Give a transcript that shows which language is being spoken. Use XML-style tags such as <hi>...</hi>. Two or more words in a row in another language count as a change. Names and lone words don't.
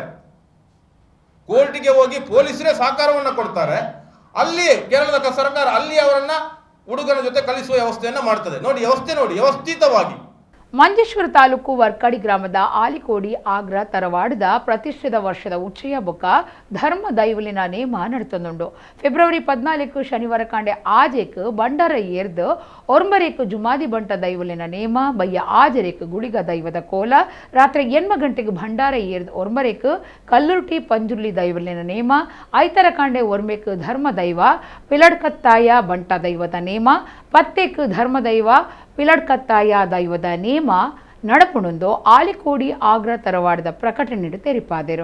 <kn>ಕೋರ್ಟಿಗೆ ಹೋಗಿ ಪೊಲೀಸರೇ ಸಹಕಾರವನ್ನ ಕೊಡ್ತಾರೆ. ಅಲ್ಲಿ ಕೇರಳದ ಸರ್ಕಾರ ಅಲ್ಲಿ ಅವರನ್ನ ಹುಡುಗನ ಜೊತೆ ಕಳಿಸುವ ವ್ಯವಸ್ಥೆಯನ್ನ ಮಾಡ್ತದೆ. ನೋಡಿ ವ್ಯವಸ್ಥಿತವಾಗಿ.</kn> <tcy>ಮಂಜೇಶ್ವರ ತಾಲೂಕು ವರ್ಕಾಡಿ ಗ್ರಾಮದ ಆಲಿಕೋಡಿ ಆಗ್ರ ತರವಾಡದ ಪ್ರತಿಷ್ಠಿತ ವರ್ಷದ ಉಚ್ಚಯ ಬೊಕ್ಕ ಧರ್ಮ ದೈವಲಿನ ನೇಮ ನಡತೊಂದುಂಡು. ಫೆಬ್ರವರಿ 14 ಶನಿವಾರ ಕಾಂಡೆ ಆಜೆಕ್ ಬಂಡಾರ ಏರ್ದು ಒರ್ಮರೇಕ್ ಜುಮಾದಿ ಬಂಟ ದೈವಲಿನ ನೇಮ ಬಯ್ಯ ಆಜರೇಕ್ ಗುಳಿಗ ದೈವದ ಕೋಲ ರಾತ್ರಿ 8 ಗಂಟೆಗೆ ಭಂಡಾರ ಏರ್ದು ಒರ್ಮರೇಕ್ ಕಲ್ಲುರ್ಟಿ ಪಂಜುರ್ಲಿ ದೈವಲಿನ ನೇಮ ಐತರ ಕಾಂಡೆ ಒರ್ಮೇಕ್ ಧರ್ಮ ದೈವ ಪಿಲಡ್ಕತ್ತಾಯ ಬಂಟ ದೈವದ ನೇಮ ಪತ್ತೇಕ್ ಧರ್ಮ ದೈವ ಪಿಲಡ್ಕತ್ತಾಯ ದೈವದ ನೇಮ ನಡಪುಣುಂದು ಆಲಿಕೋಡಿ ಆಗ್ರ ತರವಾಡದ ಪ್ರಕಟಣೆ ತೆರಿಪಾದರು.</tcy>